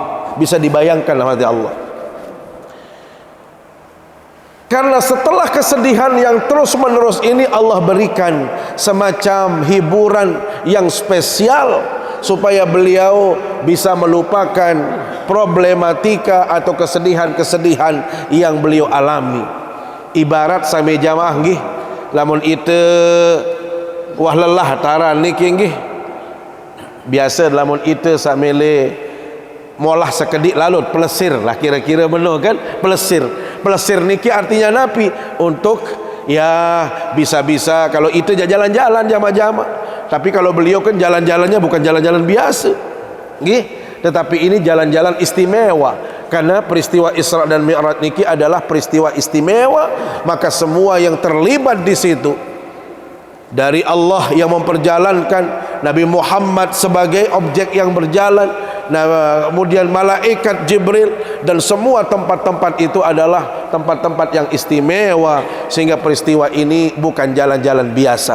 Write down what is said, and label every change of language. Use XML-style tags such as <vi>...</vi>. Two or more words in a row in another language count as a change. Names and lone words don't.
<id>Bisa dibayangkan hati Allah. Karena setelah kesedihan yang terus menerus ini, Allah berikan semacam hiburan yang spesial supaya beliau bisa melupakan problematika atau kesedihan-kesedihan yang beliau alami.</id> <sas>Ibarat sami jamaah nggih, lamun itu wah lelah taran niki nggih. Biasa lamun itu samele molah sekedik lalut pelesir lah, kira-kira benar kan, pelesir niki artinya napi</sas> <id>untuk ya bisa-bisa kalau itu jalan-jalan jama-jama, tapi kalau beliau kan jalan-jalannya bukan jalan-jalan biasa nggih, tetapi ini jalan-jalan istimewa. Karena peristiwa Isra dan Mi'raj niki adalah peristiwa istimewa, maka semua yang terlibat di situ, dari Allah yang memperjalankan Nabi Muhammad sebagai objek yang berjalan, kemudian malaikat Jibril, dan semua tempat-tempat itu adalah tempat-tempat yang istimewa, sehingga peristiwa ini bukan jalan-jalan biasa.</id>